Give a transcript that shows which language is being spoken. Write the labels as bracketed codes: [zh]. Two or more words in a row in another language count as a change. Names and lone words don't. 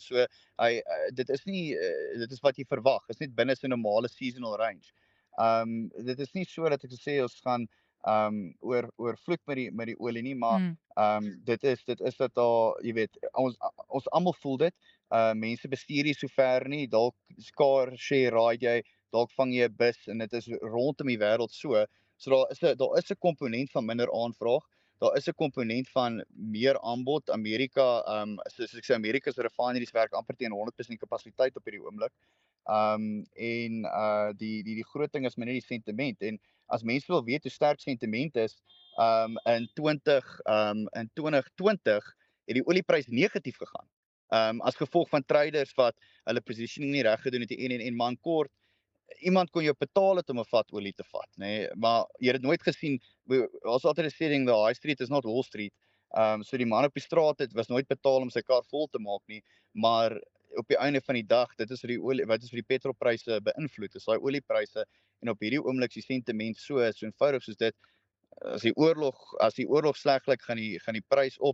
[af] So dit is nie dit is wat jy verwag. Dit is net binne sy normale [en] seasonal range. [af] Dit is nie so dat ek sê ons gaan oorvloed met die olie nie, maar dit is dat daar, jy weet, ons almal voel dit. Mense bestuur nie so ver nie, dalk [en] car share ride [af] jy, dalk vang jy 'n bus en dit is rondom die wêreld so. So daar is 'n komponent van minder aanvraag. Daar is 'n komponent van meer aanbod. Amerika, soos ek sê, Amerika se refineries werk amper teen 100% kapasiteit op hierdie oomblik. Die groot ding is maar net die sentiment. En as mense wil weet hoe sterk sentiment is, in 2020 het die olieprys negatief gegaan. As gevolg van traders wat hulle positioning nie reg gedoen het en man kort. Iemand kon jou betaal het om 'n vat olie te vat, nê, maar jy het dit nooit gesien. Ons altyd 'n sê ding, [en] the high street is not Wall Street. [af] So die man op die straat was nooit betaal om sy kar vol te maak nie, maar op die einde van die dag, dit is wat is vir die petrolpryse beïnvloed, is daai oliepryse, en op hierdie oomblik die sentiment so eenvoudig soos dit. As die oorlog sleg lyk, gaan die prys op.